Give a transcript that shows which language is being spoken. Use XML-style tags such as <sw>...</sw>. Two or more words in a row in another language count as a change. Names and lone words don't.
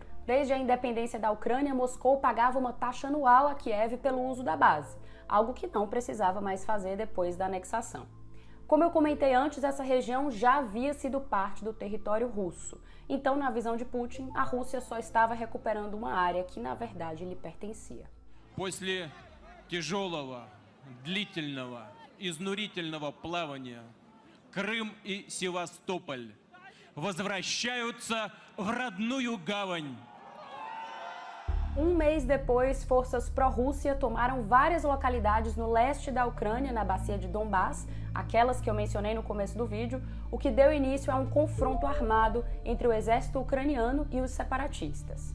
<pt>Desde a independência da Ucrânia, Moscou pagava uma taxa anual a Kiev pelo uso da base, algo que não precisava mais fazer depois da anexação. Como eu comentei antes, essa região já havia sido parte do território russo. Então, na visão de Putin, a Rússia só estava recuperando uma área que, na verdade, lhe pertencia.</pt> <ru>После тяжелого, длительного, изнурительного плавания Крым и Севастополь возвращаются в родную гавань.</ru> <pt>Um mês depois, forças pró-Rússia tomaram várias localidades no leste da Ucrânia, na bacia de Donbás, aquelas que eu mencionei no começo do vídeo, o que deu início a um confronto armado entre o exército ucraniano e os separatistas.</pt>